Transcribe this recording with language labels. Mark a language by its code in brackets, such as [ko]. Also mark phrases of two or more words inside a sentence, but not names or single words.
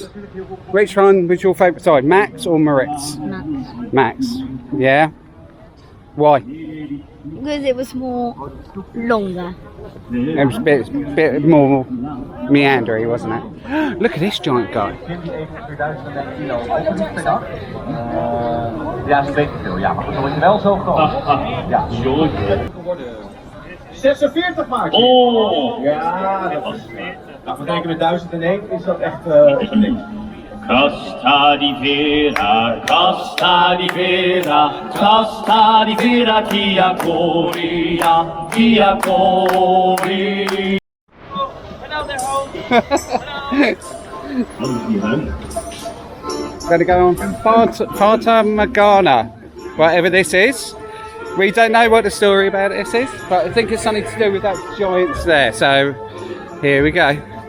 [en] Which one was your favourite side? Max or Moritz? Max. Max. Yeah. Why? Because it was more longer. It was a bit more meandery, wasn't it? Look at this giant guy. [nl] Ja, is een beetje veel. Ja, maar goed, dan word je wel zo groot. Ja, 46 maak je. Oh! Ja, dat is... Nou, vergeleken met 1001 is dat echt niks. Costa di Vera, Costa di Vera, Costa di Vera, Kia Coria, Kia Coria. [en] Going to go on Fata Morgana, whatever this is. We don't know what the story about this is, but I think it's something to do with that giants there. So here we go.